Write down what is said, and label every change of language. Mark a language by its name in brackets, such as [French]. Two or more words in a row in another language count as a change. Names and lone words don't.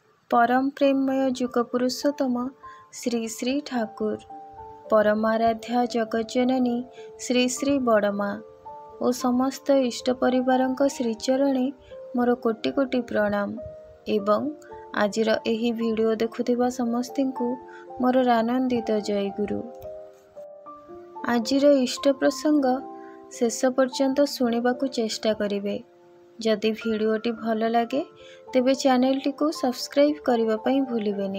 [Odia] ପରମ ପ୍ରେମମୟ ଯୁଗ ପୁରୁଷୋତ୍ତମ ଶ୍ରୀ ଶ୍ରୀ ଠାକୁର ପରମାରାଧ୍ୟା ଜଗଜ୍ଜନନୀ ଶ୍ରୀ ଶ୍ରୀ ବଡ଼ମା ଔର ସମସ୍ତ ଇଷ୍ଟ ପରିବାରଙ୍କ ଶ୍ରୀଚରଣେ ମୋର କୋଟି କୋଟି ପ୍ରଣାମ ଏବଂ ଆଜିର ଏହି ଭିଡିଓ ଦେଖୁଥିବା ସମସ୍ତଙ୍କୁ ମୋର ଆନନ୍ଦିତ ଜୟ ଗୁରୁ। ଆଜିର ଇଷ୍ଟ ପ୍ରସଙ୍ଗ ଶେଷ ପର୍ଯ୍ୟନ୍ତ ଶୁଣିବାକୁ ଚେଷ୍ଟା କରିବେ। ଯଦି ଭିଡିଓଟି ଭଲ ଲାଗେ ତେବେ ଚାନେଲଟି କୁ ସବସ୍କ୍ରାଇବ କରିବା ପାଇଁ ଭୁଲିବେନି।